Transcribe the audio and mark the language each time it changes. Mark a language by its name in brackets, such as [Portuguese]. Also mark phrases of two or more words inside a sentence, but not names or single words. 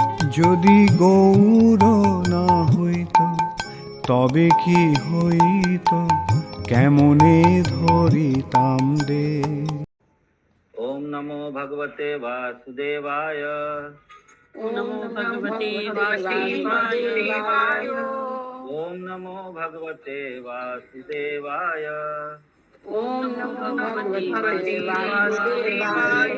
[Bangla] যদি গৌর না হইত তবে কি হইত, কেমনে ধরিতাম দে। [Sanskrit] ओम नमो भगवते वासुदेवाय। ओम नमो भगवते वासुदेवाय। ओम नमो भगवते वासुदेवाय। ओम नमो भगवते वासुदेवाय।